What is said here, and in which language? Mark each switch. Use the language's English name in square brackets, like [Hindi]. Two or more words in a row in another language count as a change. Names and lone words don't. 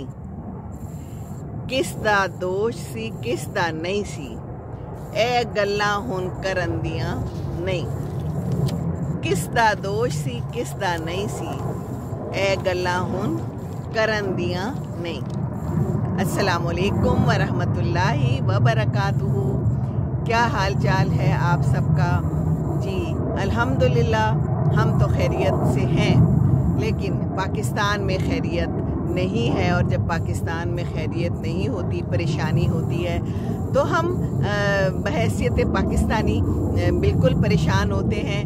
[Punjabi] کس دا دوش سی کس دا نہیں سی، اے گلاں ہݨ کرن دیاں نہیں. کس دا دوش سی کس دا نہیں سی، اے گلاں ہݨ کرن دیاں نہیں. [Arabic] السلام عليكم ورحمة الله وبركاته. [Urdu] کیا حال چال ہے آپ سب کا? جی الحمدللہ ہم تو خیریت سے ہیں، لیکن پاکستان میں خیریت نہیں ہے. اور جب پاکستان میں خیریت نہیں ہوتی، پریشانی ہوتی ہے، تو ہم بحیثیت پاکستانی بالکل پریشان ہوتے ہیں.